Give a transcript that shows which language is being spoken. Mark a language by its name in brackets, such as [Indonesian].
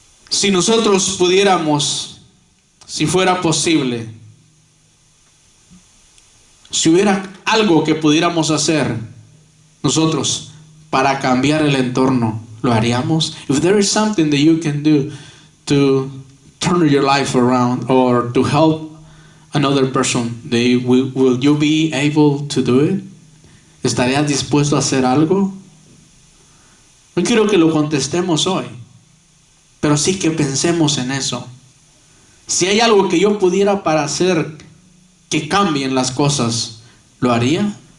[Spanish] Si nosotros pudiéramos, si fuera posible, si hubiera algo que pudiéramos hacer nosotros para cambiar el entorno, ¿lo haríamos? [English] If there is something that you can do to turn your life around or to help another person, will you be able to do it? [Spanish] ¿Estarías dispuesto a hacer algo? No quiero que lo contestemos hoy, pero sí que pensemos en eso. Si hay algo que yo pudiera para hacer que cambien las cosas, ¿lo haría?